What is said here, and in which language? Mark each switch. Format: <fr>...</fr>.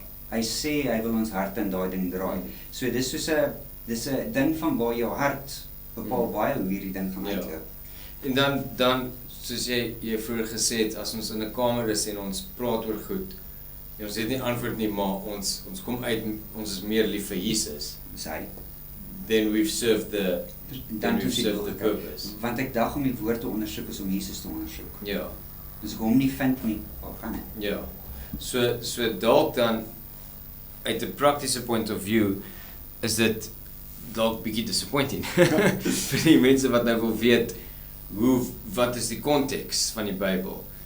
<af>Hy sê, hy wil ons hart in daai ding draai. So dis soos dis 'n ding van waar jou hart bepaal baie hoe hierdie ding gaan uitloop. En dan soos jy vroeër gesê het, as ons in 'n kamer is en ons praat oor goed, en ons het nie antwoord nie, maar ons kom uit, ons is meer lief vir Jesus.</af> <en>Then we've served the purpose.</en> <af>Want ek dag om die woord te ondersoek is om Jesus te ondersoek. Dus ek hom nie vind nie, waar gaan ek? Ja. So dalk dan uit 'n praktiese point of view is dit dalk bietjie disappointing vir die mense wat nou wil weet wat is die konteks van die Bybel.</af>